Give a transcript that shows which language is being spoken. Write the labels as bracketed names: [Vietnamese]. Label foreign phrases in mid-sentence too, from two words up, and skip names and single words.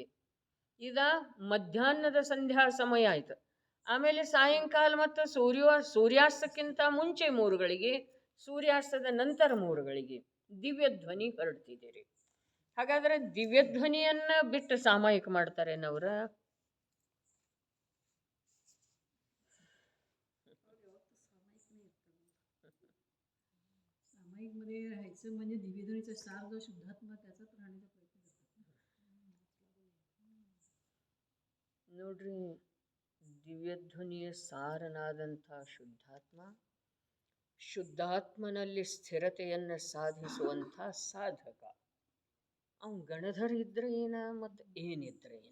[Kannada] ಇದ ಮಧ್ಯಾಹ್ನದ ಸಂಧ್ಯಾ ಸಮಯ ಆಯ್ತು. ಆಮೇಲೆ ಸಾಯಂಕಾಲ ಮತ್ತು ಸೂರ್ಯಾಸ್ತಕ್ಕಿಂತ ಮುಂಚೆ 3 ಗಳಿಗೆ, ಸೂರ್ಯಾಸ್ತದ ನಂತರ 3 ಗಳಿಗೆ ದಿವ್ಯ ಧ್ವನಿ ಹೊರಡ್ತಿದ್ದೀರಿ. ಹಾಗಾದ್ರೆ ದಿವ್ಯ ಧ್ವನಿಯನ್ನ ಬಿಟ್ಟು ಸಾಮಾಯಿಕ ಮಾಡ್ತಾರೇನವ್ರ? [Marathi] सामायिकमध्ये राहायचं म्हणजे दिव्यध्वनीचा सार जो शुद्धात्मा त्याचाच राहण्याचा प्रयत्न करतात. [Kannada] ನೋಡ್ರಿ, ದಿವ್ಯಧ್ವನಿಯ ಸಾರನಾದಂಥ ಶುದ್ಧಾತ್ಮನಲ್ಲಿ ಸ್ಥಿರತೆಯನ್ನು ಸಾಧಿಸುವಂಥ ಸಾಧಕ. ಅವನು ಗಣಧರ ಇದ್ರೆ ಏನ ಮತ್ತು ಏನಿದ್ರೆ ಏನ?